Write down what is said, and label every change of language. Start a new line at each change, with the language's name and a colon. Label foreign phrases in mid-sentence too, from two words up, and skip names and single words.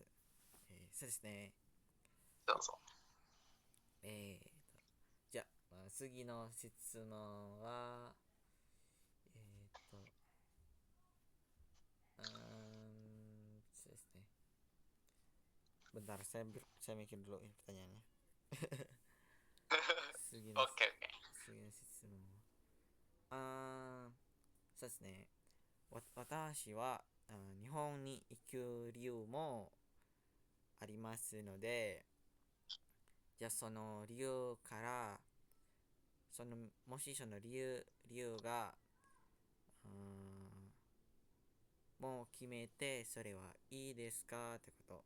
Japanese: そうですね。そうそう。じゃあ、次の質問は、そうですね。
Indonesian: Bentar, saya mikir dulu ini pertanyaannya.
Japanese: 次の Oke. 質問。そうですね。私は日本に行く理由もありますので、じゃあその理由からもしその理由がもう決めて、それはいいですかってこと。